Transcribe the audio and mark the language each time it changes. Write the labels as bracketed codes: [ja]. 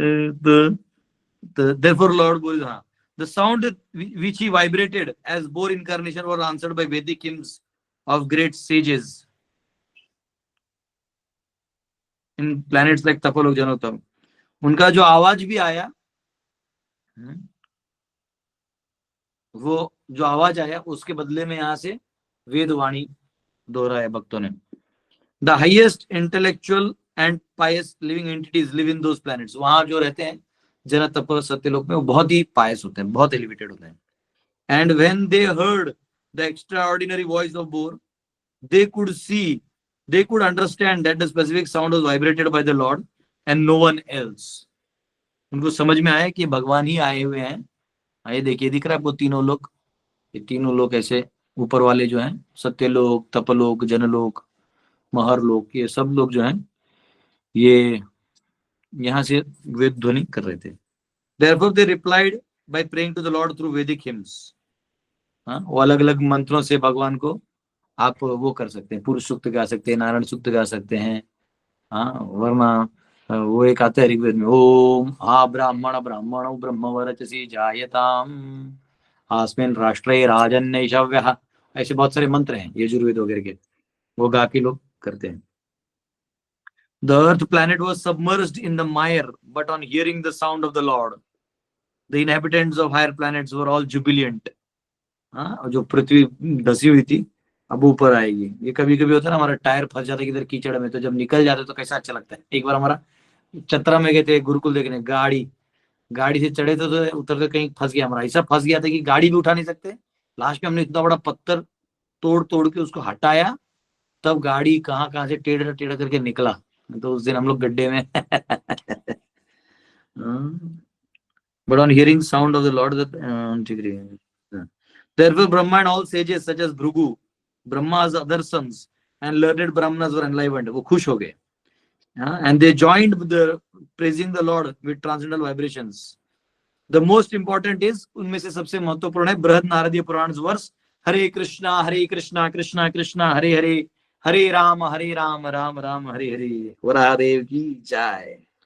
[en] Therefore Lord Bor, the sound which he vibrated as Bor incarnation was answered by Vedic hymns of great sages in planets like Tapalok, Janottam। [hi] उनका जो आवाज भी आया, वो जो आवाज आया उसके बदले में यहाँ से वेदवाणी दोहराया भक्तों ने। [en] The highest intellectual and pious living entities live in those planets. [hi] वहां जो रहते हैं जन तप सत्यलोक में वो बहुत ही पायस होते हैं, बहुत एलिवेटेड होते हैं. [en] And when they heard the extraordinary voice of bore, they could see, they could understand that the specific sound was vibrated by the Lord and no one else. [hi] उनको समझ में आया कि भगवान ही आए हुए हैं. आइए देखिए, दिख रहा है आपको तीनों लोग, ये तीनों लोग ऐसे ऊपर वाले जो हैं, सत्यलोक, तपलोक, जनलोक, महरलोक, ये सब लोग जो हैं ये यहाँ से वेद ध्वनि कर रहे थे. [en] Therefore they replied by praying to the Lord through Vedic hymns. [hi] हाँ, वो अलग अलग मंत्रों से भगवान को आप वो कर सकते हैं, पुरुष सूक्त गा सकते हैं, नारायण सूक्त गा सकते हैं. हाँ, वरना वो एक आता है ऋग्वेद में, [sa] ओम आ ब्राह्मण ब्राह्मणो ब्रह्मवरचसी जायताम आस्मिन् राष्ट्रे राजन्यैषव्यः. [hi] ऐसे बहुत सारे मंत्र हैं यजुर्वेद वगैरह के, वो गा के लोग करते हैं. [en] The earth planet was submerged in the mire, but on hearing the sound of the Lord, the inhabitants of higher planets were all jubilant. [hi] हाँ, जो पृथ्वी धसी हुई थी अब ऊपर आएगी. ये कभी कभी होता है ना, हमारा टायर फंस जाता है किधर कीचड़ में, तो जब निकल जाते तो कैसा अच्छा लगता है. एक बार हमारा चतरा में गए थे गुरुकुल देखने, गाड़ी से चढ़े थे तो उतरते कहीं फंस गया, हमारा ऐसा फंस गया था कि गाड़ी भी उठा नहीं सकते. लास्ट में हमने इतना बड़ा पत्थर तोड़ तोड़ के उसको हटाया, तब गाड़ी कहाँ से टेढ़ा टेढ़ा करके निकला. तो उस दिन हम लोग गड्ढे में. [en] But on hearing sound of the Lord, therefore Brahma and all sages such as Bhrigu, Brahma's other sons and learned Brahmanas were enlivened. [hi] वो खुश हो गए. [en] And they joined with the praising the Lord with transcendental vibrations. The most important is, [hi] उनमें से सबसे महत्वपूर्ण है बृहद नारदीय पुराण वर्ष, [sa] हरे कृष्णा कृष्णा कृष्णा हरे हरे, [hi] हरे राम राम राम हरे हरे. वरादेव की जय.